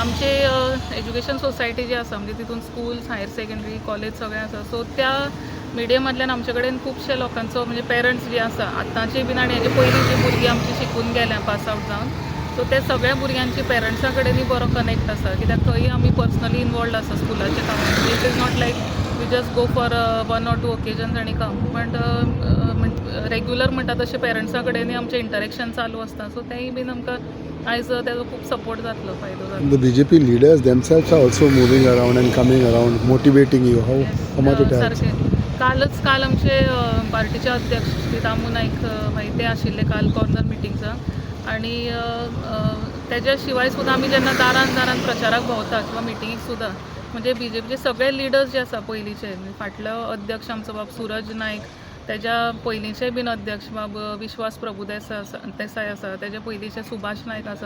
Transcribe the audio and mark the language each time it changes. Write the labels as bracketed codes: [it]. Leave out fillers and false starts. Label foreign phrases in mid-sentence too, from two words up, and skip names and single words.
[kok] आमचे एज्युकेशन सोसायटी जी आसा म्हणजे तितून स्कूल्स, हायर सेकंडरी, कॉलेज सगळें आसा. सो त्या मिडियमांतल्यान आमचे कडेन खुबशे लोकांचो म्हणजे पेरंट्स जे आसा आतांचे बीन आनी हेजे पयलीं जी भुरगीं आमची शिकून गेल्या [en] pass out [kok] जावन, सो ते सगळ्या भुरग्यांची पेरंट्सां कडेनूय बरो कनेक्ट आसा. कित्याक थंय आमी [en] personally involved [kok] आसा स्कुलाच्या कामांत. [en] it is not like we just go for 1 or 2 occasions आनी कम. but regular [kok] म्हणटा तशें पेरंट्सां कडेनूय आमचें इंटरेक्शन चालू आसता. सो तेंय बीन आमकां आयज तेजो खूब सपोर्ट जातलो, फायदो जातलो. [en] The BJP leaders themselves are also moving around and coming around, motivating you. How much it helps? [kok] सारकें. काल आमचे पार्टीचे अध्यक्ष श्री दामू नाईक भाई ते आशिल्ले काल [en] corner meeting. [kok] आनी तेज्या शिवाय सुद्दां आमी जेन्ना दारान प्रचाराक भोंवता किंवा मिटिंगेक सुद्दां म्हणजे BJPचे सगळे लिडर्स जे आसा पयलींचे, फाटलो अध्यक्ष आमचो बाब सूरज नायक, तेज्या पयलींचे बीन अध्यक्ष बाब विश्वास प्रभुदेसाय आसा, तेजे पयलींचे सुभाष नायक आसा.